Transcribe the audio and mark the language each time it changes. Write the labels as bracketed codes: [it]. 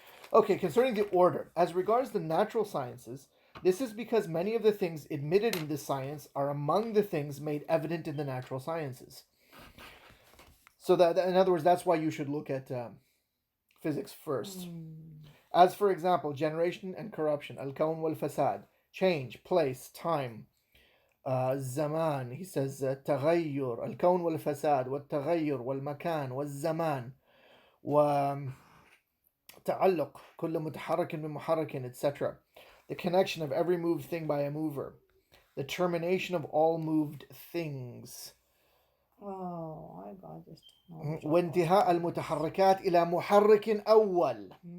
[en] Okay, concerning the order. As regards the natural sciences, this is because many of the things admitted in this science are among the things made evident in the natural sciences. So that, in other words, that's why you should look at physics first. As for example, generation and corruption, al-kawn wal-fasad, change, place, time, zaman. He says [ar] تغير الكون والفساد والتغير والمكان والزمان وتعلق كل متحرك بمحرك, etc. [en] The connection of every moved thing by a mover, the termination of all moved things. Oh, I got this. [ar] وانتهاء المتحركات إلى محرك أول.